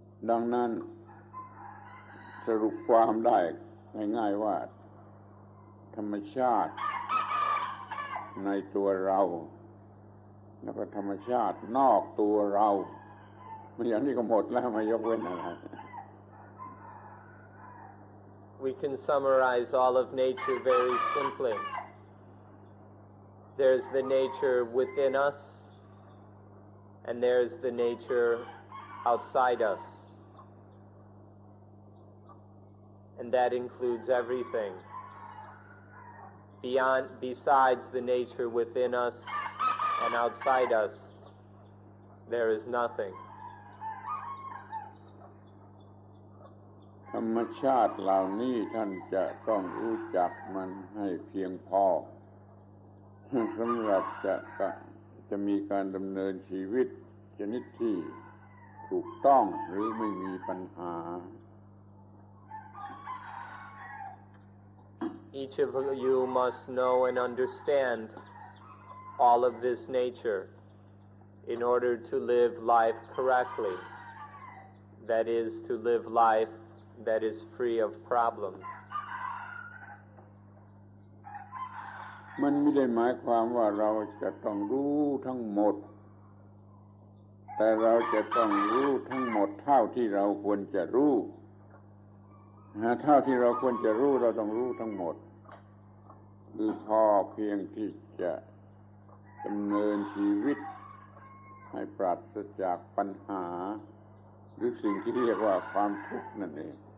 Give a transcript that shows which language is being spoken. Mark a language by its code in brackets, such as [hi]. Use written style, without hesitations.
[th] ดังนั้นสรุปความได้ง่ายๆว่าธรรมชาติ ในตัวเราแล้วก็ธรรมชาตินอกตัวเราไม่อย่างนี้ก็หมดแล้วไม่ยกเว้นอะไร [en] We can summarize all of nature very simply. There's the nature within us, and there's the nature outside us. And that includes everything. Besides the nature within us and outside us, there is nothing. [th] ธรรมชาติเหล่านี้ท่านจะต้องรู้จักมันให้เพียงพอสำหรับจะมีการดำเนินชีวิตชนิดที่ถูกต้องหรือไม่มีปัญหา [en] Each of you must know and understand all of this nature in order to live life correctly. That is, to live life that is free of problems. [th] มันไม่ได้หมายความว่าเราจะต้องรู้ทั้งหมดแต่เราจะต้องรู้ทั้งหมดเท่าที่เราควรจะรู้เท่าที่เราควรจะรู้เราต้องรู้ทั้งหมดคือพอเพียงที่จะดำเนินชีวิตให้ปราศจากปัญหาหรือสิ่งที่เรียกว่าความทุกข์นั่นเอง